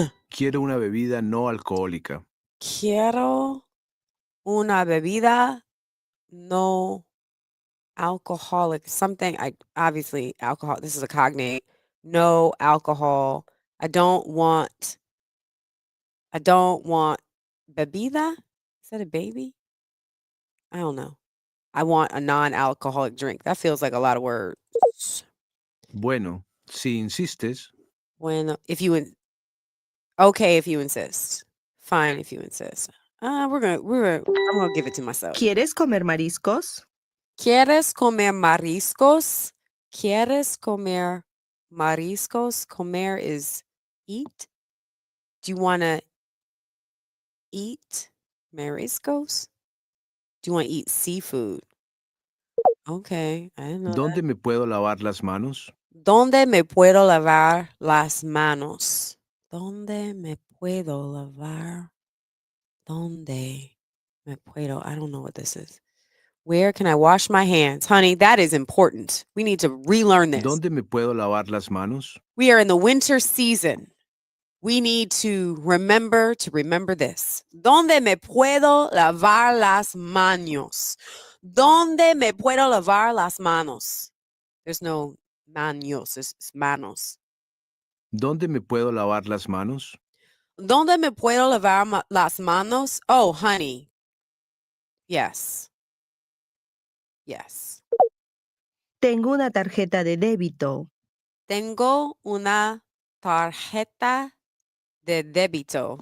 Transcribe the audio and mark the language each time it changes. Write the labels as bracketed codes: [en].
[es] Quiero una bebida no alcohólica. Quiero una bebida no alcoholic. [en] Something obviously alcohol. This is a cognate. No alcohol. I don't want bebida. Is that a baby? I don't know. I want a non-alcoholic drink. That feels like a lot of words. [es] Bueno, si insistes, [en] Bueno, okay, if you insist. Fine, if you insist. I'm gonna give it to myself. [es] ¿Quieres comer mariscos? ¿Quieres comer mariscos? ¿Quieres comer mariscos? [en] Comer is eat. Do you want to eat mariscos? Do you want to eat seafood? Okay, I didn't know that. [es] ¿dónde me puedo lavar las manos? ¿Dónde me puedo lavar las manos? ¿Dónde me puedo lavar? ¿Dónde me puedo? [en] I don't know what this is. Where can I wash my hands? Honey, that is important. We need to relearn this. [es] ¿Dónde me puedo lavar las manos? [en] We are in the winter season. We need to remember this. [es] ¿Dónde me puedo lavar las manos? ¿Dónde me puedo lavar las manos? [en] There's no manos, it's manos. [es] ¿Dónde me puedo lavar las manos? ¿Dónde me puedo lavar las manos? [en] Oh, honey. Yes. Yes. [es] Tengo una tarjeta de débito. Tengo una tarjeta de débito.